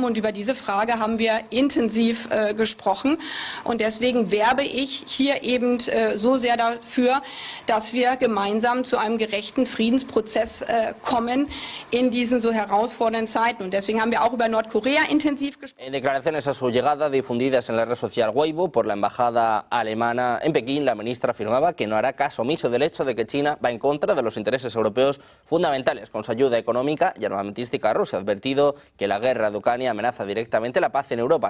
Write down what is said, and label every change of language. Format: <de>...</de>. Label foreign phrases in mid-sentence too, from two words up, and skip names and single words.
<de>Und über diese Frage haben wir intensiv gesprochen. Und deswegen werbe ich hier eben so sehr dafür, dass wir gemeinsam zu einem gerechten Friedensprozess kommen in diesen so herausfordernden Zeiten. Und deswegen haben wir auch über Nordkorea intensiv gesprochen.</de> <es>En declaraciones a su llegada difundidas en la red social Weibo por la embajada alemana en Pekín, la ministra afirmaba que no hará caso omiso del hecho de que China va en contra de los intereses europeos fundamentales con su ayuda económica y armamentística a Rusia. Ha advertido que la guerra de Ucrania amenaza directamente la paz en Europa.</es>